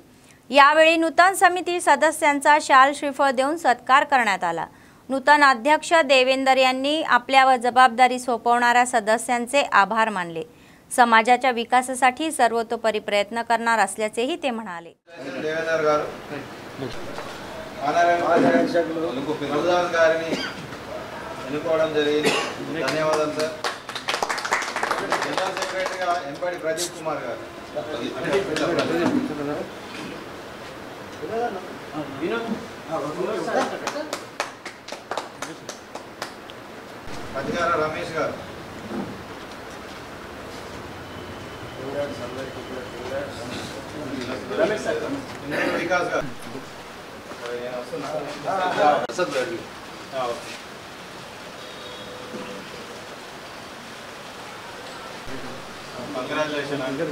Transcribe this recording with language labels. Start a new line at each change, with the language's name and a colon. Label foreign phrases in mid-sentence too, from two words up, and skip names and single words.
Marathi: यावेळी नूतन समिती सदस्यांचा शाल श्रीफळ देऊन सत्कार करण्यात आला। नूतन अध्यक्ष देवेंदर यांनी आपल्यावर जबाबदारी सोपवणाऱ्या सदस्यांचे आभार मानले। समाजाच्या विकासासाठी सर्वतोपरी प्रयत्न करणार असल्याचेही ते म्हणाले।
Telugu: देवेंदर गाరు ప్రభుదాస్ గారిని ఎన్నుకోవడం జరిగింది। ధన్యవాదాలు సార్।
English: general secretary
Telugu: ఎంపడి ప్రదీప్ కుమార్ గారు, అధికార రమేష్ గారు, వికాస్ గారు, కంగ్రాచులేషన్ అండి।